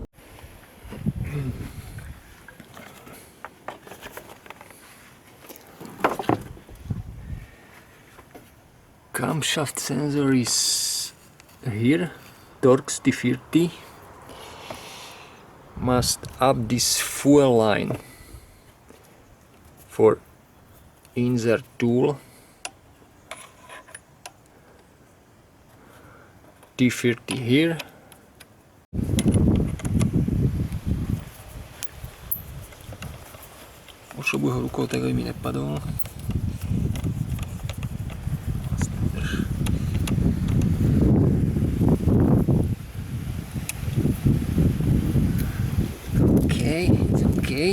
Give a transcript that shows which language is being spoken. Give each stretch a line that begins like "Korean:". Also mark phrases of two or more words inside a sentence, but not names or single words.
English: Camshaft sensor is here, torx T30. Must up this fuel line for insert tool. T30 here.
Slovak: Ošrobuj ho rukou, tak aby mi nepadol.
English: Okay, it's okay.